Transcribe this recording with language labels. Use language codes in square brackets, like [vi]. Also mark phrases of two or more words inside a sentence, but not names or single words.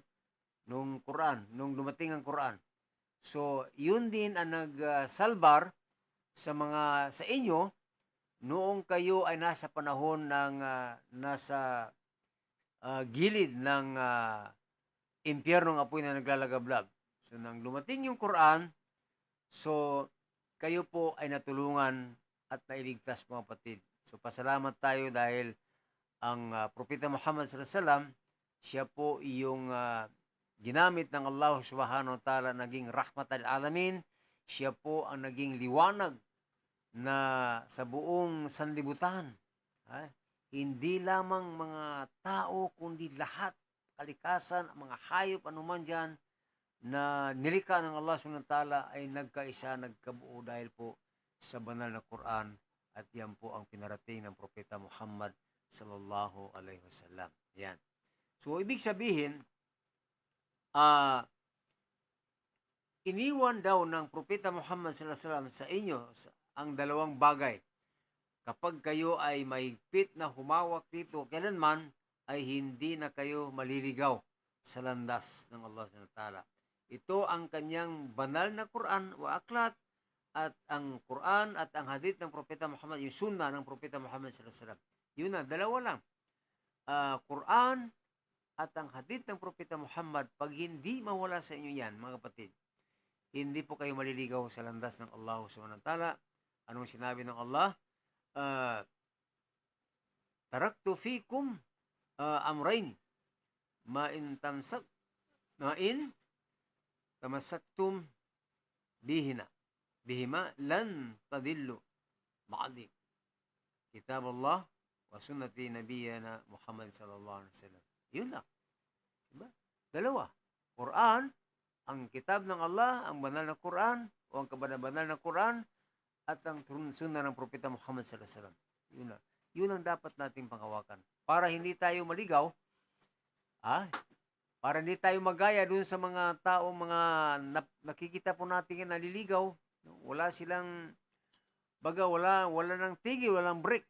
[tl] Nung Quran, nung dumating ang Quran. So, yun din ang nagsalbar sa inyo noong kayo ay nasa panahon ng nasa gilid ng impyernong apoy na naglalagablab. So, nang dumating yung Quran, so kayo po ay natulungan at nailigtas, mga kapatid. So, pasalamat tayo dahil ang Propeta Muhammad [ar] صلى الله عليه وسلم, [tl] siya po yung ginamit ng Allah [ar] سبحانه وتعالى, [tl] naging [ar] رحمة العالمين. [tl] Siya po ang naging liwanag na sa buong sanlibutan. Hindi lamang mga tao, kundi lahat, kalikasan, mga hayop, anuman dyan, na nilikha ng Allah [ar] سبحانه وتعالى [tl] ay nagkaisa, nagkabuo dahil po sa banal na Quran. At yan po ang pinarating ng Propeta Muhammad [ar] صلى الله عليه وسلم. [tl] Yan. So, ibig sabihin, iniwan daw ng Propeta Muhammad [ar] صلى الله عليه وسلم [tl] sa inyo ang dalawang bagay. Kapag kayo ay mahigpit na humawak dito, kailanman ay hindi na kayo maliligaw sa landas ng Allah [ar] سبحانه وتعالى. [tl] Ito ang kanyang banal na Quran o aklat, at ang Quran at ang hadith ng Propeta Muhammad, yung sunnah ng Propeta Muhammad [ar] صلى الله عليه وسلم. [tl] Yun na, dalawa lang. Quran at ang hadith ng Propeta Muhammad, pag hindi mawala sa inyo yan, mga kapatid, hindi po kayo maliligaw sa landas ng Allah [ar] سبحانه وتعالى. [tl] Anong sinabi ng Allah? [ar] تركت فيكم أمرين ما إن تمسكتم بهما لن تضلوا بعدي كتاب الله وسنة نبينا محمد صلى الله عليه وسلم. [tl] Yun lang. Diba? Dalawa. Quran, ang kitab ng Allah, ang banal na Quran, o ang kabanal na Quran, at ang sunnah ng Propeta Muhammad [ar] صلى الله عليه وسلم. [tl] Yun lang. Yun ang dapat nating panghawakan. Para hindi tayo maligaw, para hindi tayo magaya dun sa mga tao, mga nakikita po natin na naliligaw. Wala silang, wala nang tigil, walang break.